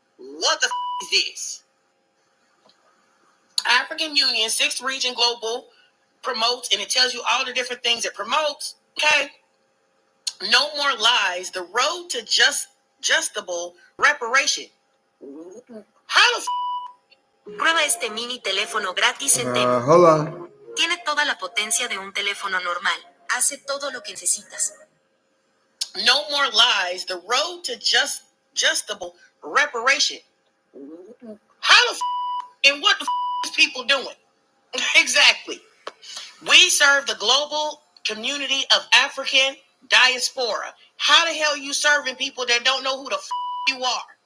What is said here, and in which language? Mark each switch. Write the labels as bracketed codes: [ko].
[en] What the is this? African Union 6th Region Global promotes, and it tells you all the different things it promotes. Okay. No more lies. The road to justable reparation. How the [es] Prueba este mini teléfono gratis en Temu. [en] Hold on. [es] Tiene toda la potencia de un teléfono normal. Hace todo lo que necesitas. [en] No more lies. The road to justable reparation. How the and what the is people doing? Exactly. We serve the global community of African diaspora. How the hell are you serving people that don't know who the you are?